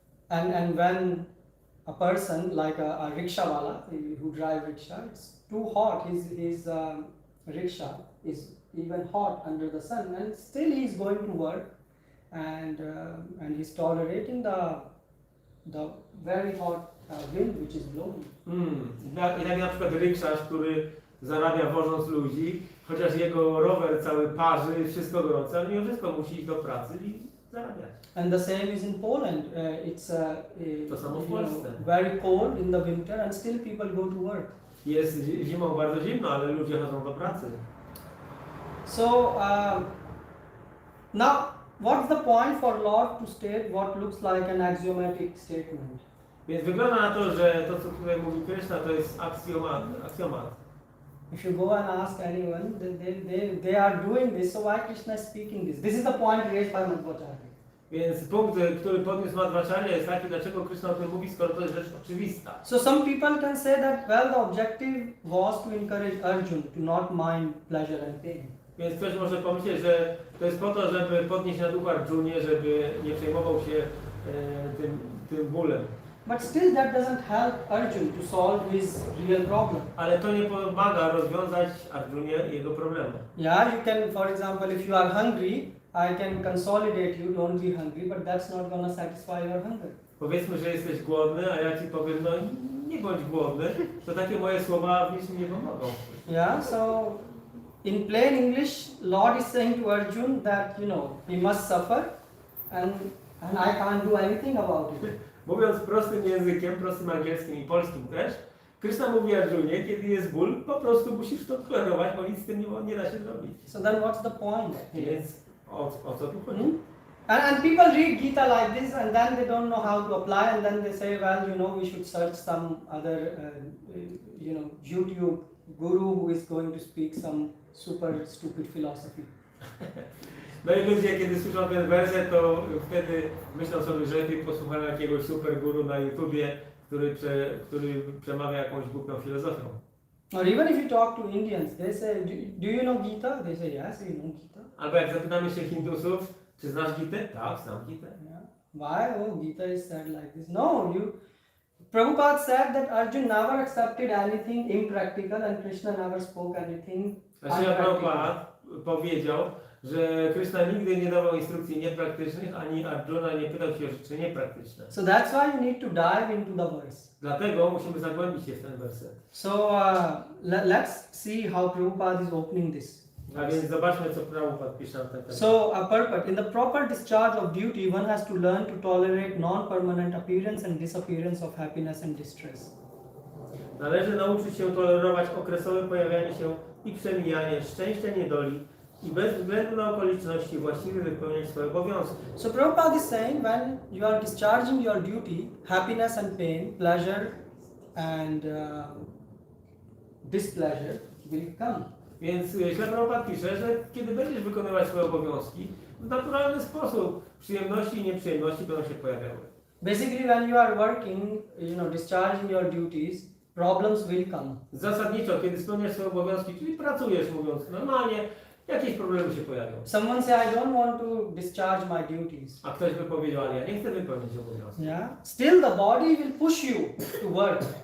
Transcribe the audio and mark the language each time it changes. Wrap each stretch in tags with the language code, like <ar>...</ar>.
<en>And when a person like a rickshawala who drive rickshaw, it's too hot. His rickshaw is even hot under the sun, and still he's going to work, and he's tolerating the very hot wind which is blowing.</en> <pl>I tak na przykład rykszarz, który zarabia wożąc ludzi, chociaż jego rower cały parzy, wszystko gorące, ale mimo wszystko musi iść do pracy i zarabiać.</pl> <en>And the same is in Poland. It's</en> <pl>To samo w Polsce.</pl> <en>very cold in the winter, and still people go to work.</en> <pl>Jest zimą bardzo zimno, ale ludzie chodzą do pracy.</pl> <en>So now, what's the point for Lord to state what looks like an axiomatic statement?</en> <pl>Więc wygląda na to, że to, co tutaj mówi Krishna, to jest aksjomat.</pl> <en>If you go and ask anyone, they are doing this, so why Krishna is speaking this? This is the point raised by Madhvacharya.</en> <pl>Więc punkt, który podniósł Madhvacharya jest taki, dlaczego Krishna o tym mówi, skoro to jest rzecz oczywista.</pl> <en>So some people can say that, well, the objective was to encourage Arjuna to not mind pleasure and pain.</en> <pl>Więc ktoś może pomyśleć, że to jest po to, żeby podnieść na duchu Arjunie, żeby nie przejmował się tym bólem.</pl> <en>But still that doesn't help Arjuna to solve his real problem.</en> <pl>Ale to nie pomaga rozwiązać Arjunie jego problemu.</pl> <en>Yeah, you can, for example, if you are hungry, I can consolidate you, don't be hungry, but that's not gonna satisfy your hunger.</en> <pl>Powiedzmy, że jesteś głodny, a ja ci powiem, no nie bądź głodny, to takie moje słowa w niczym nie pomogą.</pl> <en>Yeah, so in plain English, Lord is saying to Arjuna that, he must suffer and I can't do anything about it.</en> <pl>Mówiąc prostym językiem, prostym angielskim i polskim też, Krishna mówi Arjunie, kiedy jest ból, po prostu musisz to tolerować, bo nic z tym nie da się zrobić.</pl> <en>So then what's the point?</en> <pl>Więc o co tu chodzi?</pl> <en>And people read Gita like this and then they don't know how to apply and then they say, well, we should search some other, YouTube guru who is going to speak some super stupid philosophy.</en> <pl>No i ludzie, kiedy słyszą ten werset, to wtedy myślą sobie, że lepiej posłuchają jakiegoś super guru na YouTubie, który przemawia jakąś głupią filozofią.</pl> <en>Or even if you talk to Indians, they say, do you know Gita? They say, yes, we know Gita.</en> <pl>Albo jak zapytamy się Hindusów, czy znasz Gitę? Tak, znam Gitę.</pl> <en>Yeah. Why? Oh, Gita is said like this. No, Prabhupada said that Arjun never accepted anything impractical and Krishna never spoke anything</en> <pl>Znaczy,</pl> <en>unpractical.</en> <pl>Prabhupada powiedział, że Krishna nigdy nie dawał instrukcji niepraktycznych, ani Arjuna nie pytał się o rzeczy niepraktyczne.</pl> <en>So that's why you need to dive into the verse.</en> <pl>Dlatego musimy zagłębić się w ten werset.</pl> <en>So let's see how Prabhupada is opening this.</en> <pl>A więc zobaczmy, co Prabhupada pisze na ten temat.</pl> <en>So, purport. In the proper discharge of duty, one has to learn to tolerate non-permanent appearance and disappearance of happiness and distress.</en> <pl>Należy nauczyć się tolerować okresowe pojawianie się i przemijanie szczęścia, niedoli i bez względu na okoliczności właściwie wypełniać swoje obowiązki.</pl> <en>So Prabhupada is saying when you are discharging your duty, happiness and pain, pleasure and displeasure will come.</en> <pl>Więc źle Prabhupada pisze, że kiedy będziesz wykonywać swoje obowiązki, w naturalny sposób przyjemności i nieprzyjemności będą się pojawiały.</pl> <en>Basically, when you are working, discharging your duties, problems will come.</en> <pl>Zasadniczo, kiedy spełniasz swoje obowiązki, czyli pracujesz, mówiąc normalnie, jakieś problemy się pojawią.</pl> <en>Someone say, I don't want to discharge my duties.</en> <pl>A ktoś by powiedział, ale ja nie chcę wypełnić obowiązków.</pl> <en>Yeah. Still the body will push you to work.</en>